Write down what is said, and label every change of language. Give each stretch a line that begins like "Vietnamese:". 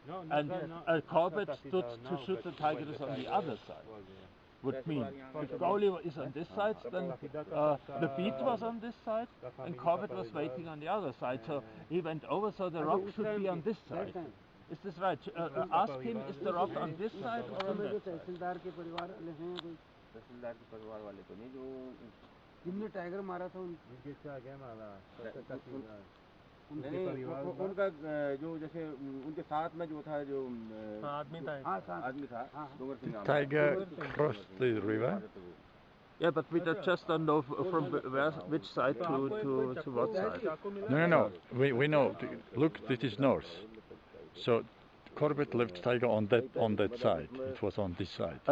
English: And Corbett stood to shoot the tigers on the other side. Would mean if Gaudi is on this side, then the beat was on this side, and Corbett was waiting on the other side. So he went over, so the rock should be on this side. Is this right? Ask him, is the rock on this side or on that side?
Hindi: तहसीलदार के परिवार वाले हैं कोई? तहसीलदार के परिवार वाले तो नहीं, जो जिनने टाइगर मारा था उनका जो जैसे उनके साथ में जो था, जो आदमी था
English: Tiger crossed the river. Yeah, but we just don't know from which side to what side. No. We know. Look, this is north. So Corbett left tiger on that side. It was on this side.